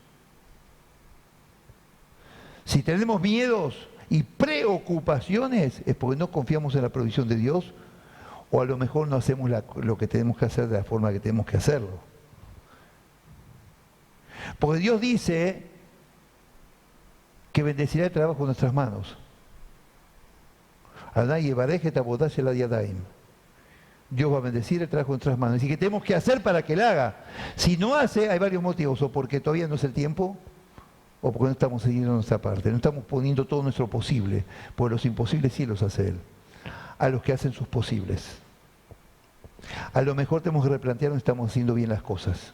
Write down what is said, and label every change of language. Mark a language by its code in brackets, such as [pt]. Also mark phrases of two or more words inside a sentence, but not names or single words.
[es] Si tenemos miedos y preocupaciones, es porque no confiamos en la provisión de Dios, o a lo mejor no hacemos lo que tenemos que hacer de la forma que tenemos que hacerlo. Porque Dios dice que bendecirá el trabajo de nuestras manos. [he] אדוני יברך את עבודת של ידיים. [es] Dios va a bendecir el trabajo de nuestras manos. Y que tenemos que hacer para que Él haga. Si no hace, hay varios motivos. O porque todavía no es el tiempo, o porque no estamos siguiendo nuestra parte. No estamos poniendo todo nuestro posible. Porque los imposibles sí los hace Él. A los que hacen sus posibles. A lo mejor tenemos que replantear si estamos haciendo bien las cosas.